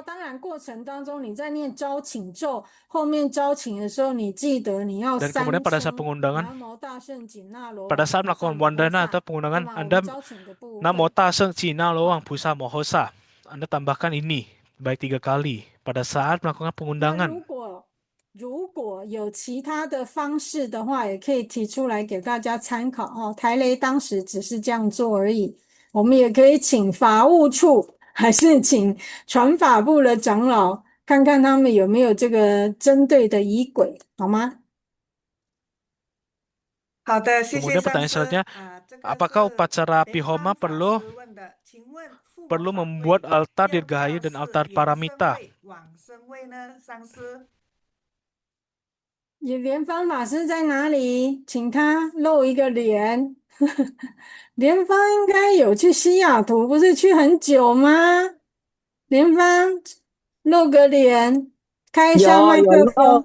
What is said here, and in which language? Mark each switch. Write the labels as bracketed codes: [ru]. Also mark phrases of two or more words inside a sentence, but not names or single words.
[id] Dan kemudian pada saat pengundangan, pada saat melakukan wandana atau pengundangan, Anda Namo Tasen Cina Luang Pusa Mohosa, Anda tambahkan ini baik 3 kali pada saat melakukan pengundangan. [zh] 如果有其他的方式的话，也可以提出来给大家参考哦。台雷当时只是这样做而已，我们也可以请法务处，还是请传法部的长老，看看他们有没有这个针对的仪轨，好吗？好的，谢谢 [id] Kemudian pertanyaan selanjutnya, apakah upacara Pihoma perlu membuat altar Dirgahayu dan altar Paramita? [zh] 莲芳法师在哪里？请他露一个脸。莲芳应该有去西雅图，不是去很久吗？莲芳露个脸，开一下麦克风。